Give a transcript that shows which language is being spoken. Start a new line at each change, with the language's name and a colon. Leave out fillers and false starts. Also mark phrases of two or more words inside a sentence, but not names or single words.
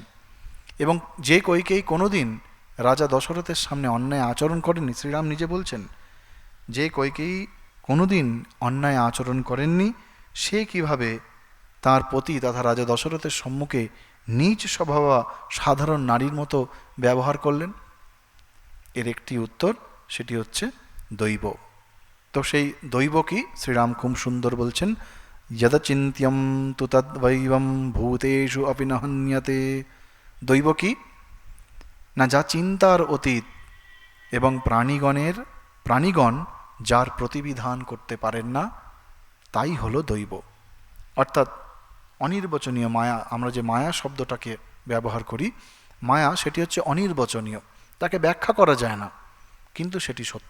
Bangla: এবং যে কইকেয়ী কোনোদিন রাজা দশরথের সামনে অন্যায় আচরণ করেননি, শ্রীরাম নিজে বলছেন যে কইকেয়ী কোনোদিন অন্যায় আচরণ করেননি, সে কিভাবে তার পতি তথা রাজা দশরথের সম্মুখে নীচ স্বভাবা সাধারণ নারীর মতো ব্যবহার করলেন? এর একটি উত্তর, সেটি হচ্ছে দৈব। তো সেই দৈব কি? শ্রীরাম খুব সুন্দর বলছেন,
Sanskrit: যদচিন্ত্যম তু তদ্বৈবম ভূতেষু অপি ন হন্যতে।
Bangla: দৈব কি না, যা চিন্তার অতীত এবং প্রাণীগণ যার প্রতিবিধান করতে পারেন না, তাই হলো দৈব। অর্থাৎ অনির্বচনীয় মায়া, আমরা যে মায়া শব্দটাকে ব্যবহার করি, মায়া সেটি হচ্ছে অনির্বচনীয়, তাকে ব্যাখ্যা করা যায় না, কিন্তু সেটি সত্য।